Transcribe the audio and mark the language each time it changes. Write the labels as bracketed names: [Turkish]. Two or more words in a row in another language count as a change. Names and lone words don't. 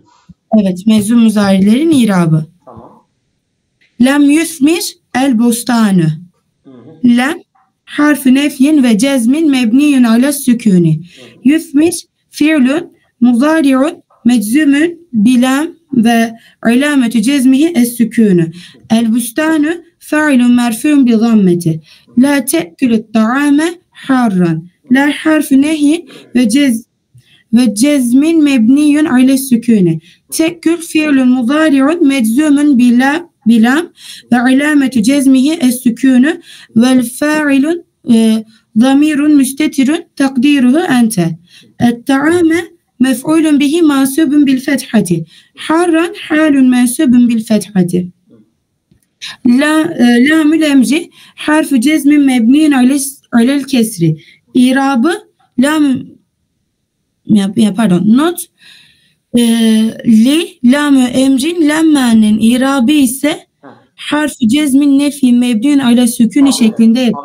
[Turkish] Evet, meczum muzari'lerin irabı. Tamam. [Arabic] لم يثمر البستان. لم حرف نفي وجزم مبني على السكون. يثمر فعل مضارع مجزوم بلم وعلامة جزمه السكون. البستان فاعل مرفوع بالضمة. لا تأكل الطعام حارا. لا حرف نهي وجزم مبني على السكون. تأكل فعل مضارع مجزوم بلا وعلامة جزمه السكون والفاعل ضمير مستتر تقديره أنت. الطعام مفعول به منصوب بالفتحة. حارا حال منصوب بالفتحة. لام الأمر حرف جزم مبني على الكسر. [Turkish] İrabı not [Arabic] لام أمر [Turkish] lemmenin irabı ise [Arabic] حرف جزم نفي مبني على السكون [Turkish] şeklinde yapıyor.